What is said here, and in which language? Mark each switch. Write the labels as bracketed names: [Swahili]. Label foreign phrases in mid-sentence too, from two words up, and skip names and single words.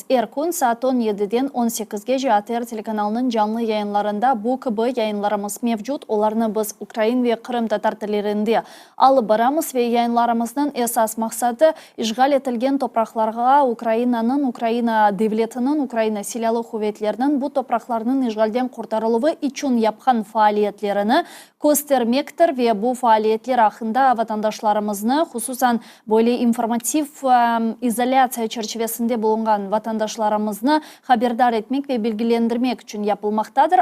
[Crimean Tatar] Erkun saat 17'den 18'ge ATR telekanalının canlı yayınlarında bu gibi yayınlarımız mevcut. Onlarını biz Ukrayna ve Kırım Tatar tillerinde alıp baramız ve yayınlarımızın esas maksadı işgal etilgen topraklarga Ukrayna devletinin, Ukrayna silahlı kuvvetlerinin bu topraklarının işgalden kurtarılığı için yapkan faaliyetlerini göstermektir ve bu faaliyetler hakkında vatandaşlarımızı hususan böyle informatif izolasiya çerçevesinde bulungan vatandaşlarımızı haberdar etmek ve bilgilendirmek için yapılmaktadır.